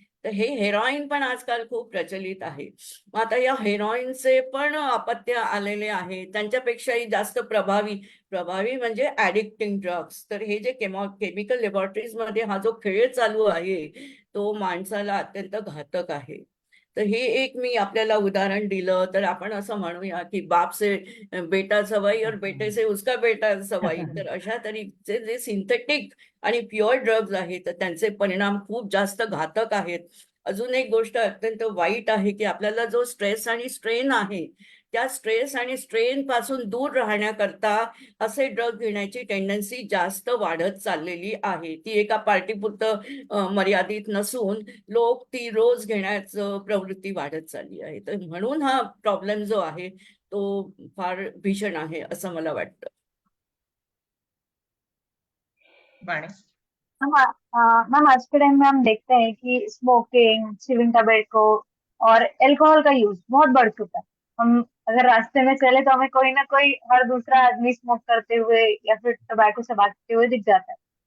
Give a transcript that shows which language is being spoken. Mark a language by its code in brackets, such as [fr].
[mr] तर हे हेरोईन पण आजकाल खूप प्रचलित आहे. मग आता या हेरोईनचे पण अपत्य आलेले आहे, त्यांच्यापेक्षाही जास्त प्रभावी प्रभावी म्हणजे ऍडिक्टिंग ड्रग्स. तर हे जे केमिकल लॅबोरेटरीज मध्ये हा जो खेळ चालू आहे तो माणसाला अत्यंत घातक आहे. तर हे एक मी आपल्याला उदाहरण दिलं. तर आपण असं म्हणूया की [hi] बाप से बेटा सवाई और बेटे से उसका बेटा सवाई. [mr] तर अशा तऱ्हेचे जे सिंथेटिक आणि प्युअर ड्रग्ज आहेत तर त्यांचे परिणाम खूप जास्त घातक आहेत. अजून एक गोष्ट अत्यंत वाईट आहे की आपल्याला जो स्ट्रेस आणि स्ट्रेन आहे त्या स्ट्रेस आणि स्ट्रेन पासून दूर राहण्याकरता असे ड्रग घेण्याची टेंडन्सी जास्त वाढत चाललेली आहे. ती एका पार्टीपुरतं मर्यादित नसून लोक ती रोज घेण्याचं प्रवृत्ती वाढत चालली आहे. तर म्हणून हा प्रॉब्लेम जो आहे तो फार भीषण आहे असं मला वाटतं. बाणे. [hi] मैम आज के टाइम में हम देखते हैं कि स्मोकिंग, चिविंग टबैको और अल्कोहल का यूज बहुत बढ़ चुका है। हम अगर रास्ते में चले तो हमें कोई ना कोई हर दूसरा आदमी स्मोक करते हुए या फिर टबैको से भागते हुए दिख जाता है।